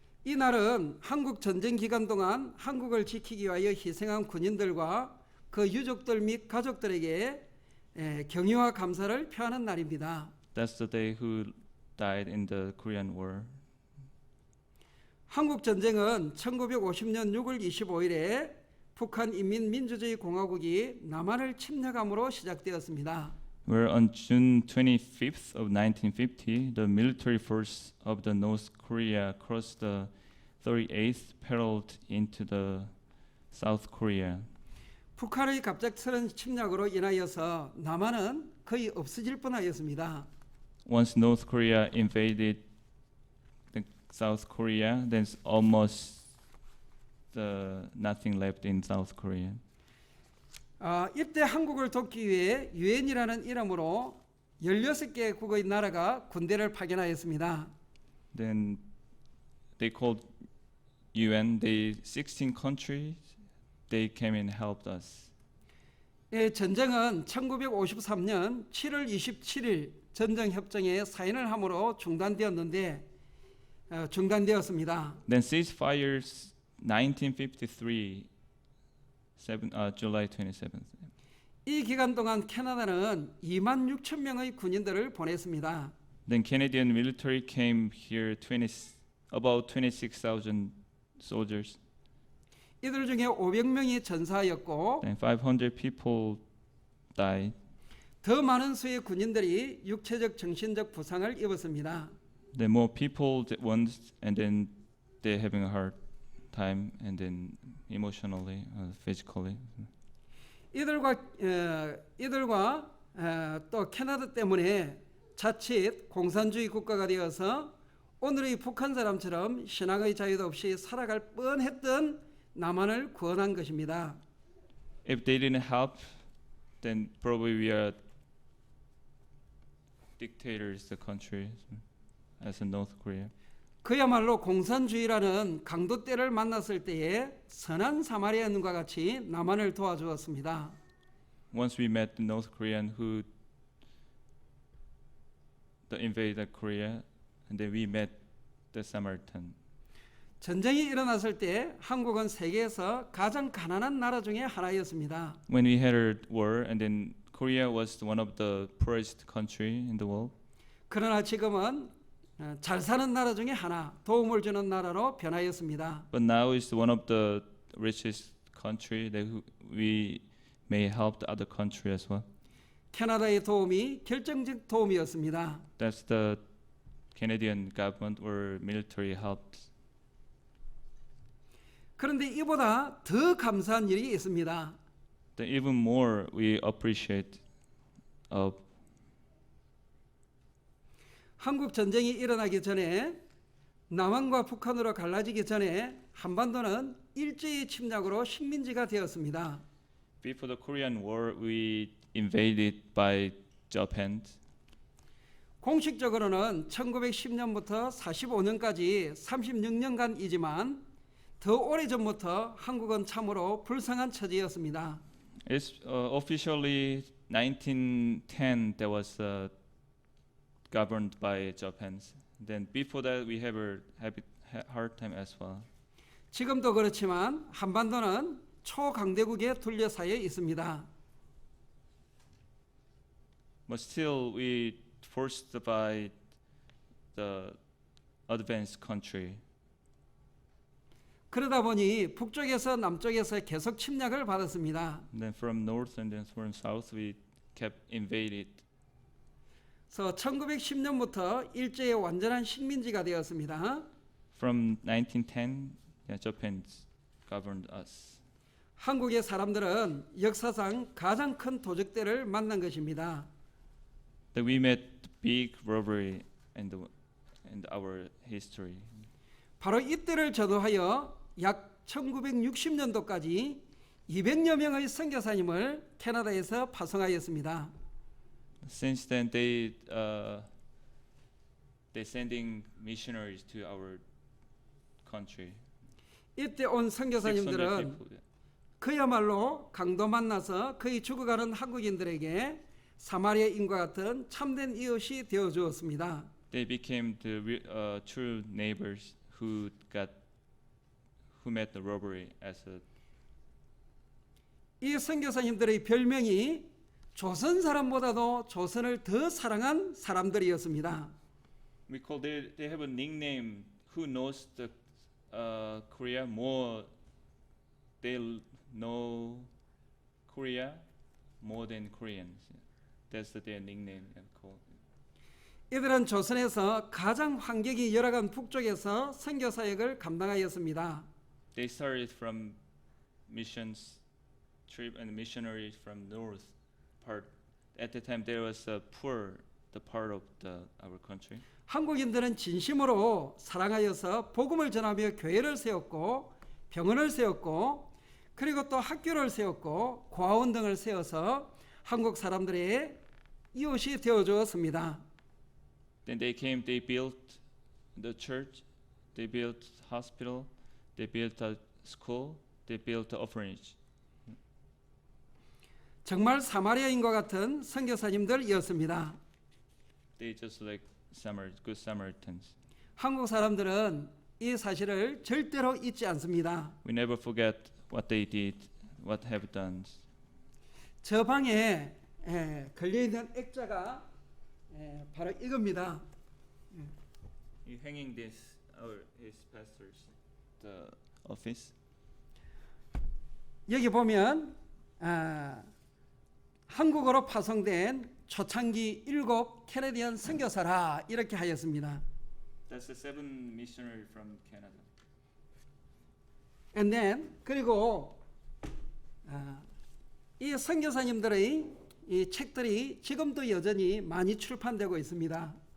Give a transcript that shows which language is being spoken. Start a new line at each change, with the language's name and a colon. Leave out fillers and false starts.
Korean: 이 날은 한국 전쟁 기간 동안 한국을 지키기 위하여 희생한 군인들과 그 유족들 및 가족들에게 경의와 감사를 표하는 날입니다.
English: That's the day who died in the Korean War.
Korean: 한국 전쟁은 1950년 6월 25일에 북한 인민민주주의 공화국이 남한을 침략함으로 시작되었습니다.
English: Where on June 25th of 1950, the military force of the North Korea crossed the 38th parallel into the South Korea.
Korean: 북한의 갑작스런 침략으로 인하여서 남한은 거의 없어질 뻔하였습니다.
English: Once North Korea invaded the South Korea, there's almost nothing left in South Korea.
Korean: 이때 한국을 돕기 위해 유엔이라는 이름으로 16개 국의 나라가 군대를 파견하였습니다.
English: Then they called UN. 16 countries. They came and helped us.
Korean: 전쟁은 1953년 7월 27일 전쟁협정에 사인을 함으로 중단되었습니다.
English: Then ceasefires 1953, July 27th.
Korean: 이 기간 동안 캐나다는 2만 6천 명의 군인들을 보냈습니다.
English: Then Canadian military came here, about 26,000 soldiers.
Korean: 이들 중에 500명이 전사하였고
English: Then 500 people died.
Korean: 더 많은 수의 군인들이 육체적, 정신적 부상을 입었습니다.
English: Then more people once, and then they're having a hard time, and then emotionally, physically.
Korean: 이들과 또 캐나다 때문에 자칫 공산주의 국가가 되어서 오늘의 북한 사람처럼 신앙의 자유도 없이 살아갈 뻔했던 남한을 구원한 것입니다.
English: If they didn't help, then probably we are dictators, the country, as in North Korea.
Korean: 그야말로 공산주의라는 강도 때를 만났을 때에 선한 사마리아인과 같이 남한을 도와주었습니다.
English: Once we met the North Korean who invaded Korea, and then we met the Samaritan.
Korean: 전쟁이 일어났을 때 한국은 세계에서 가장 가난한 나라 중에 하나였습니다.
English: When we had a war, and then Korea was one of the poorest country in the world.
Korean: 그러나 지금은 잘 사는 나라 중에 하나, 도움을 주는 나라로 변하였습니다.
English: But now it's one of the richest country that we may help the other country as well.
Korean: 캐나다의 도움이 결정적 도움이었습니다.
English: That's the Canadian government or military helped.
Korean: 그런데 이보다 더 감사한 일이 있습니다.
English: Then even more we appreciate of
Korean: 한국 전쟁이 일어나기 전에 남한과 북한으로 갈라지기 전에 한반도는 일제의 침략으로 식민지가 되었습니다.
English: Before the Korean War, we invaded by Japan.
Korean: 공식적으로는 1910년부터 45년까지 36년간이지만 더 오래전부터 한국은 참으로 불쌍한 처지였습니다.
English: It's officially 1910 that was governed by Japan's. Then before that we have a hard time as well.
Korean: 지금도 그렇지만 한반도는 초강대국에 둘러싸여 있습니다.
English: But still we forced by the advanced country.
Korean: 그러다 보니 북쪽에서 남쪽에서 계속 침략을 받았습니다.
English: And then from north and then from south we kept invaded.
Korean: 그래서 1910년부터 일제의 완전한 식민지가 되었습니다.
English: From 1910, Japan governed us.
Korean: 한국의 사람들은 역사상 가장 큰 도적대를 만난 것입니다.
English: That we met big robbery in our history.
Korean: 바로 이때를 저도하여 약 1960년도까지 200여 명의 선교사님을 캐나다에서 파송하였습니다.
English: Since then, they sending missionaries to our country.
Korean: 이때 온
English: 600
Korean: 선교사님들은
English: people.
Korean: 그야말로 강도 만나서 거의 죽어가는 한국인들에게 사마리아인과 같은 참된 이웃이 되어 주었습니다.
English: They became the true neighbors who met the robbery as a.
Korean: 이 선교사님들의 별명이 조선 사람보다도 조선을 더 사랑한 사람들이었습니다.
English: We call they have a nickname. Who knows the Korea more? They know Korea more than Koreans. That's their nickname and call.
Korean: 이들은 조선에서 가장 환경이 열악한 북쪽에서 선교 사역을 감당하였습니다.
English: They started from missions trip and missionaries from north part. At the time there was a poor the part of our country.
Korean: 한국인들은 진심으로 사랑하여서 복음을 전하며 교회를 세웠고 병원을 세웠고 그리고 또 학교를 세웠고 고아원 등을 세워서 한국 사람들의 이웃이 되어 주었습니다.
English: Then they built the church, they built hospital, they built a school, they built an orphanage.
Korean: 정말 사마리아인과 같은 선교사님들이었습니다.
English: They just like good Samaritans.
Korean: 한국 사람들은 이 사실을 절대로 잊지 않습니다.
English: We never forget what they did, what have done.
Korean: 저 방에 걸려 있는 액자가 바로 이겁니다.
English: You hanging this his pastors the office.
Korean: 여기 보면 한국어로 파송된 초창기 7 캐네디언 선교사라 이렇게 하였습니다.
English: That's the 7 missionary from Canada. And then
Korean: 그리고 이 선교사님들의 이 책들이 지금도 여전히 많이 출판되고 있습니다.